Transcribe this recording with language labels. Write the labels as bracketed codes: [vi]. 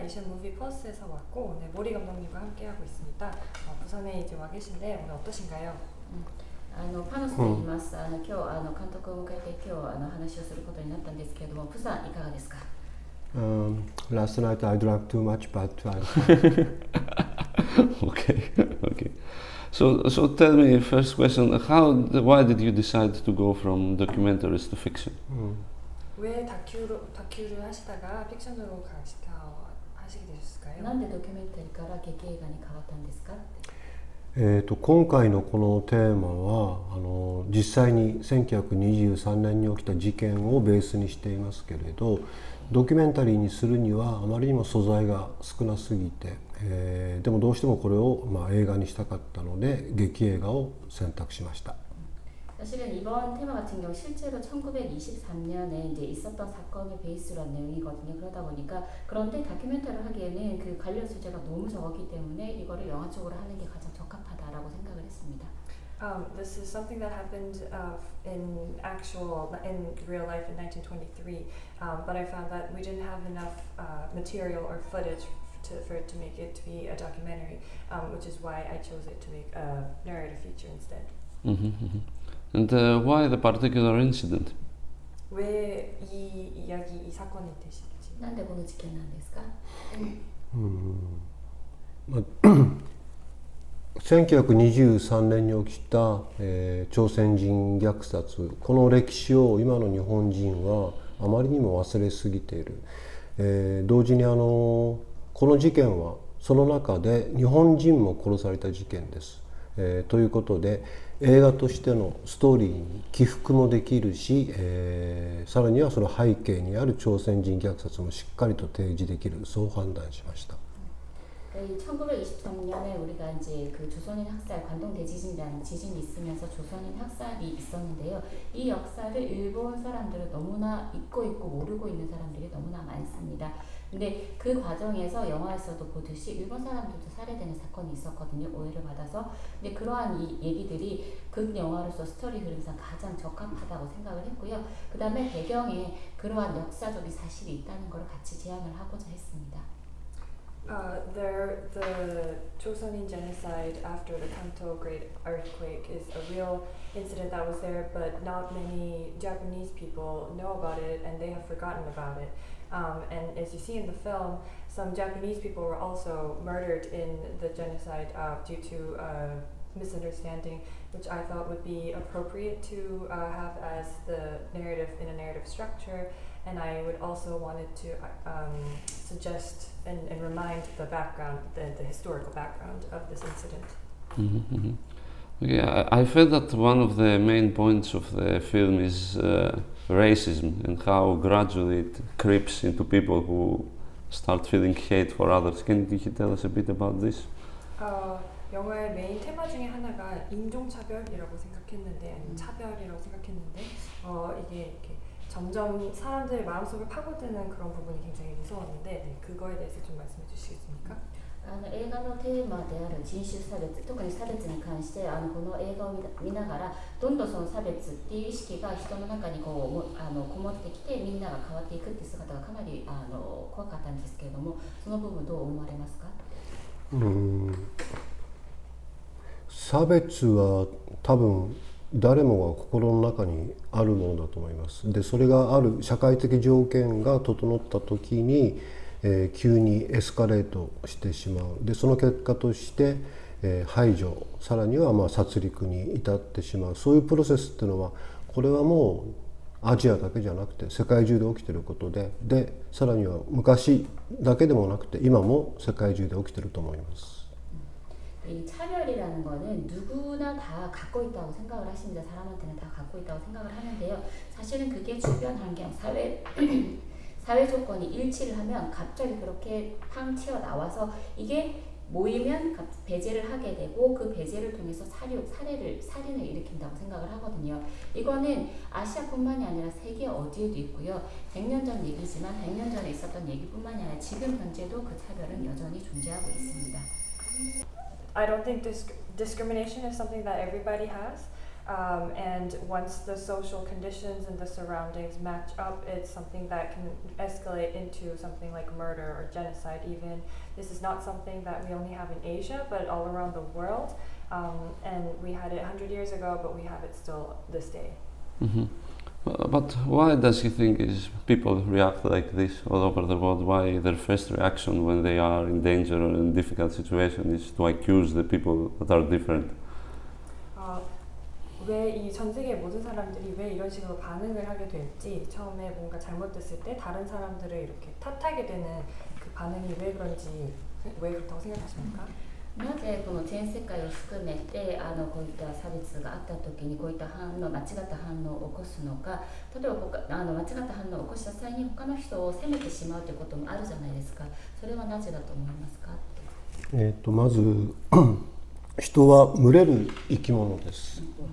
[ko] 에이션 무비 퍼스에서 왔고 오늘 모리 감독님과 함께하고 있습니다. 부산에 이제 와 계신데 오늘 어떠신가요? [ja] パノスと言います。今日監督を迎えて今日話をすることになったんですけれども、プサンいかがですか [en] Last night I drank too much, but Okay. So tell me, first question, why did you decide to go from documentaries to fiction? [ko] 왜 다큐를 하시다가 픽션으로 하시게 되셨을까요? [ja] なんでドキュメンタリーから劇映画に変わったんですか？今回のこのテーマは実際に1923年に起きた事件をベースにしていますけれど、ドキュメンタリーにするにはあまりにも素材が少なすぎて、でもどうしてもこれを映画にしたかったので劇映画を選択しました。 [ko] 사실은 이번 테마 같은 경우 실제로 1923년에 이제 있었던 사건을 베이스로 한 내용이거든요. 그러다 보니까 그런데 다큐멘터리를 하기에는 그 관련 소재가 너무 적었기 때문에 이거를 영화 쪽으로 하는 게 가장 적합하다라고 생각을 했습니다. [en] This is something that happened in real life in 1923, but I found that we didn't have enough material or footage for it to make it to be a documentary, which is why I chose it to make a narrative feature instead. And why the particular incident? [ko] 왜 이 사건이 되시는지? [ja] なんでこの事件なんですか? 1923年に起きた、朝鮮人虐殺、この歴史を今の日本人はあまりにも忘れすぎている。同時にこの事件はその中で日本人も殺された事件です。ということで映画としてのストーリーに起伏もできるし、さらにはその背景にある朝鮮人虐殺もしっかりと提示できる、そう判断しました。 [ko] 1923년에 우리가 이제 그 조선인 학살 관동 대지진이라는 지진이 있으면서 조선인 학살이 있었는데요. 이 역사를 일본 사람들은 너무나 잊고 있고 모르고 있는 사람들이 너무나 많습니다. 근데 그 과정에서 영화에서도 보듯이 일본 사람들도 살해되는 사건이 있었거든요. 오해를 받아서. 근데 그러한 이 얘기들이 그 영화로서 스토리 흐름상 가장 적합하다고 생각을 했고요. 그 다음에 배경에 그러한 역사적인 사실이 있다는 걸 같이 제안을 하고자 했습니다. [en] The Chosonin genocide after the Kanto Great Earthquake is a real incident that was there, but not many Japanese people know about it and they have forgotten about it. And as you see in the film, some Japanese people were also murdered in the genocide due to misunderstanding, which I thought would be appropriate to have as the narrative in a narrative structure. And I would also wanted to suggest and remind the background, the historical background of this incident. Okay, I feel that one of the main points of the film is racism and how gradually it creeps into people who start feeling hate for others. Can you tell us a bit about this? [ko] 영화의 메인 테마 중에 하나가 인종차별이라고 생각했는데, 아니면 차별이라고 생각했는데, 이게 이렇게 점점 사람들 마음속을 파고드는 그런 부분이 굉장히 무서웠는데, 네, 그거에 대해서 좀 말씀해 주시겠습니까? [ja] 映画のテーマである人種差別、特に差別に関してこの映画を見ながらどんどんその差別っていう意識が人の中にこもってきてみんなが変わっていくっていう姿がかなり怖かったんですけれども、その部分どう思われますか？差別は多分誰もが心の中にあるものだと思います。でそれがある社会的条件が整った時に、急にエスカレートしてしまう。でその結果として、排除、さらには殺戮に至ってしまう。そういうプロセスっていうのはこれはもうアジアだけじゃなくて世界中で起きていることで、さらには昔だけでもなくて今も世界中で起きていると思います。 [ko] 이 차별이라는 거는 누구나 다 갖고 있다고 생각을 하십니다. 사람한테는 다 갖고 있다고 생각을 하는데요. 사실은 그게 주변 환경, 사회 조건이 일치를 하면 갑자기 그렇게 팡 튀어나와서 이게 모이면 배제를 하게 되고 그 배제를 통해서 살인을 일으킨다고 생각을 하거든요. 이거는 아시아뿐만이 아니라 세계 어디에도 있고요. 100년 전 얘기지만 100년 전에 있었던 얘기뿐만이 아니라 지금 현재도 그 차별은 여전히 존재하고 있습니다. [en] I don't think discrimination is something that everybody has. And once the social conditions and the surroundings match up, it's something that can escalate into something like murder or genocide even. This is not something that we only have in Asia, but all around the world. And we had it 100 years ago, but we have it still this day. Mm-hmm. But why does he think people react like this all over the world? Why their first reaction when they are in danger or in difficult situation is to accuse the people that are different? [ko] 왜 이 전 세계 모든 사람들이 왜 이런 식으로 반응을 하게 될지, 처음에 뭔가 잘못됐을 때 다른 사람들을 이렇게 탓하게 되는 그 반응이 왜 그런지, 왜 그렇다고 생각하십니까? [ja] なぜこの全世界を含めてこういった差別があった時にこういった間違った反応を起こすのか、例えば間違った反応を起こした際に他の人を責めてしまうということもあるじゃないですか。それはなぜだと思いますか？まず人は群れる生き物です。